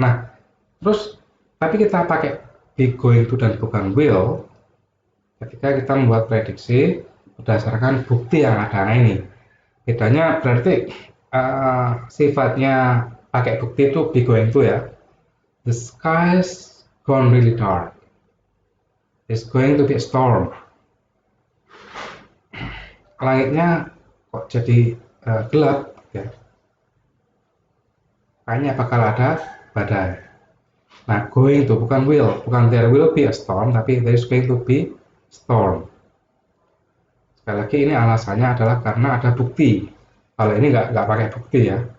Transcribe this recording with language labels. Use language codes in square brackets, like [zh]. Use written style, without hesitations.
[id] Nah, terus tapi kita pakai be going to dan bukan will ketika kita membuat prediksi berdasarkan bukti yang ada. Nah, ini bedanya berarti sifatnya pakai bukti itu be going to ya. [en] The sky's gone really dark. It's going to be a storm. [id] Langitnya kok jadi gelap ya. Kayaknya bakal ada badai. [en] Nah, going to bukan will, bukan there will be a storm, tapi there is going to be storm. [id] Sekali lagi ini alasannya adalah karena ada bukti. Kalau ini nggak pakai bukti ya.